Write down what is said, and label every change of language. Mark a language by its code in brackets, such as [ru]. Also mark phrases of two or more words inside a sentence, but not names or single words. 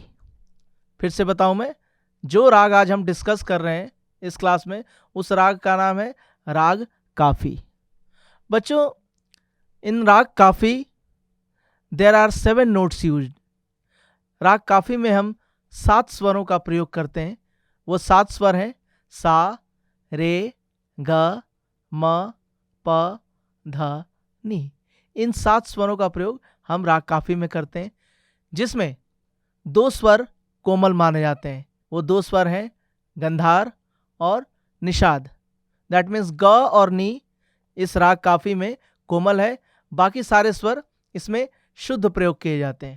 [hi] फिर से बताऊं मैं, जो राग आज हम डिस्कस कर रहे हैं इस क्लास में उस राग का नाम है राग काफ़ी। [en] बच्चों, in Raag Kafi there are 7 notes used. [hi] राग काफ़ी में हम 7 स्वरों का प्रयोग करते हैं। वो 7 स्वर हैं सा, रे, ग, म, प, ध, नी। इन 7 स्वरों का प्रयोग हम राग काफ़ी में करते हैं, जिसमें 2 स्वर कोमल माने जाते हैं। वो 2 स्वर हैं गंधार और निषाद। [en] that means [hi] ग और नी इस राग काफ़ी में कोमल है, बाकी सारे स्वर इसमें शुद्ध प्रयोग किए जाते हैं।